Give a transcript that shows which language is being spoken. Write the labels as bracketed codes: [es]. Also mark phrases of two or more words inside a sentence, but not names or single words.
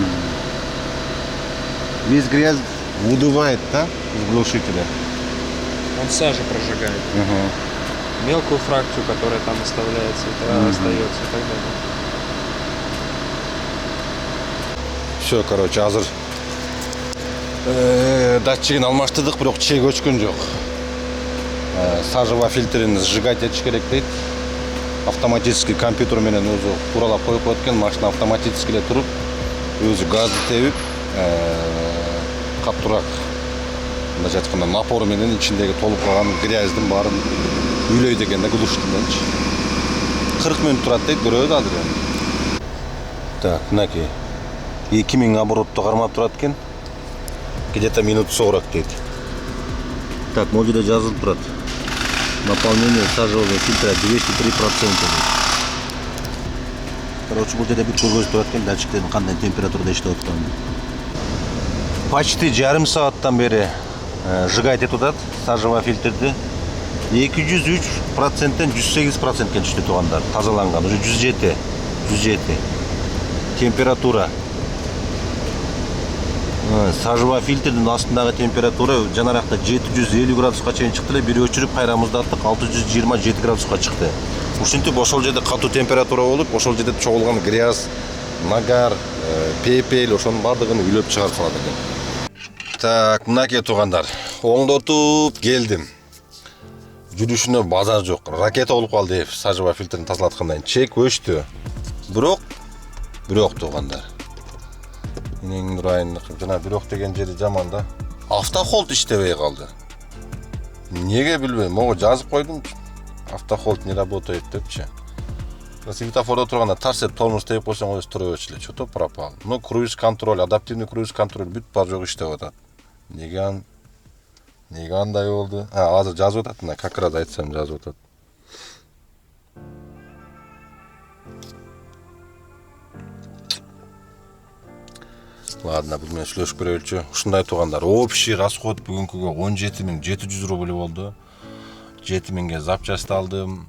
[ru] Весь грязь выдувает, да? Из глушителя. Он сажу прожигает. Ага. Мелкую фракцию, которая там оставляется, это остается и так далее. Все, короче, [ky] азыр датчигин алмаштырдык, бирок чек өчкөн жок. Сажево фильтрин сжигать этиш керек дейт. [ru] Автоматический компьютер [ky] менен өзү туралап коюп коет экен, машина автоматически эле туруп, өзү газды тебип, каттураак мындайча айтканда напор менен ичиндеги толуп калган грязьдин баарын үйлөйт экен да, глушительденчи. 40 минут турат дейт, көрөбүз азыр эми. Так, мынакей 2000 оборотто кармап турат экен. [ru] Где-то минут [ky] 40 дейт. Так, могу жазылып турат. [ru] Наполнение сажевого фильтра [ky] 203%. Короче, бул жерде бир көргөзүп турат экен датчиктердин кандай температурада иштеп атканын. Почти жарым сааттан бери сжигать этип атат сажевый фильтрди. 203%тен 108%ке түштү туугандар. Тазаланган. Уже 107. Температура Сажва фильтрдин астындагы температура жанаракта 750 градуска чейин чыкты эле, бир өчүрүп кайра муздаттык 627 градуска чыкты. Ушинтип ошол жерде катуу температура болуп, ошол жерде чогулган грязь, нагар, пепел ошонун бардыгын үйлөп чыгарып салат экен. Так, мынакей туугандар, оңдотуп келдим. Жүрүшүнө базар жок. Ракета болуп калды, сажва фильтрин тазалаткандан чек өчтү. Бирок туугандар. Менин Нурайын жана бирок деген жери жаман да. Автохолд иштебей калды. Неге билбейм, могу жазып койдум. [ru] Автохолд не работает депчи. [ky] Светофордо турганда тарс этип тормоз терип койсоң өзү тура берчү эле. [ru] Что-то пропал. Ну, круиз контроль, адаптивный круиз контроль [ky] бүт бар жок иштеп атат. Неге андай болду? Азыр жазып атат, мына как раз айтсам жазып атат. Ладно, бул менен сүйлөшүп көрөлүчү. Ушундай туугандар, [ru] общий расход [ky] бүгүнкүгө 17700 рубль болду. 7000ге запчасть алдым.